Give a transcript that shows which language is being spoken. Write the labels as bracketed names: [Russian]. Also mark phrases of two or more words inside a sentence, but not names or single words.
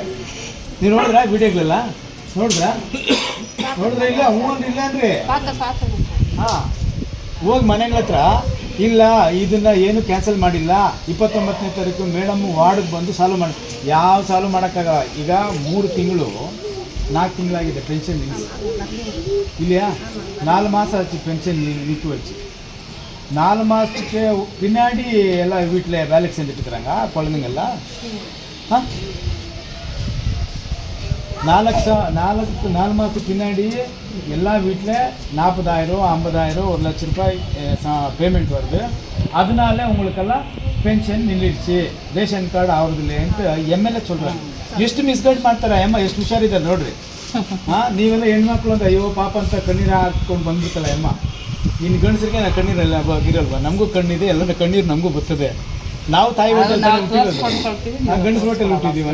[Kannada] ನೀವು ನೋಡಿದ್ರಾ ವಿಡಿಯೋಗಳೆಲ್ಲ? ನೋಡಿದ್ರಾ ಇಲ್ಲ? ಇಲ್ಲ ಅಂದರೆ ಹಾಂ, ಹೋಗಿ ಮನೆಗಳ ಹತ್ರ ಇಲ್ಲ ಇದನ್ನು ಏನು ಕ್ಯಾನ್ಸಲ್ ಮಾಡಿಲ್ಲ, 29ನೇ ತಾರೀಕು ಮೇಡಮ್ಮು ವಾರ್ಡ್ಗೆ ಬಂದು ಸಾಲ್ವ್ ಮಾಡಿ. ಯಾವ ಸಾಲ್ವ್ ಮಾಡೋಕ್ಕಾಗಲ್ಲ. ಈಗ 3 ತಿಂಗಳು 4 ತಿಂಗಳಾಗಿದೆ [Tamil] பென்ஷன் இல்லையா? 4 மாதம் ஆச்சு பென்ஷன் நிற்க வச்சு. 4 மாதத்துக்கு பின்னாடி எல்லாம் வீட்டில் வேலைக்கு செஞ்சுட்டு இருக்கிறாங்க குழந்தைங்கெல்லாம். 4 மாதத்துக்கு பின்னாடி எல்லா வீட்டில் 40,000 50,000 1 லட்ச ரூபாய் பேமெண்ட் வருது. அதனால உங்களுக்கெல்லாம் பென்ஷன் நின்றுடுச்சு, [Kannada] ರೇಷನ್ ಕಾರ್ಡ್ ಅವ್ರದಿಲ್ಲ ಅಂತ MLA சொல்கிறாங்க. ಎಷ್ಟು ಮಿಸ್ಗೈಡ್ ಮಾಡ್ತಾರೆ ಅಮ್ಮ, ಎಷ್ಟು ಹುಷಾರಿದ್ದಾರೆ ನೋಡ್ರಿ. ನೀವೆಲ್ಲ ಹೆಣ್ಮಕ್ಳು ಅಂತ ಅಯ್ಯೋ ಪಾಪ ಅಂತ ಕಣ್ಣೀರು ಹಾಕ್ಕೊಂಡು ಬಂದ್ಬಿಟ್ಟಲ್ಲ ಅಮ್ಮ. ಇನ್ನು ಗಂಡಸರಿಗೆ ನಾ ಕಣ್ಣೀರೆಲ್ಲ ಇರಲ್ವಾ? ನಮಗೂ ಕಣ್ಣಿದೆ, ಎಲ್ಲರ ಕಣ್ಣೀರು ನಮಗೂ ಬರ್ತದೆ. ನಾವು ತಾಯಿ ಹೊಟ್ಟೆಲ್ಲಿ ಹುಟ್ಟಿರೋದು, ನಾವು ಗಂಡಸ ಹೊಟ್ಟೆಲ್ಲಿ ಹುಟ್ಟಿದ್ದೀವಿ.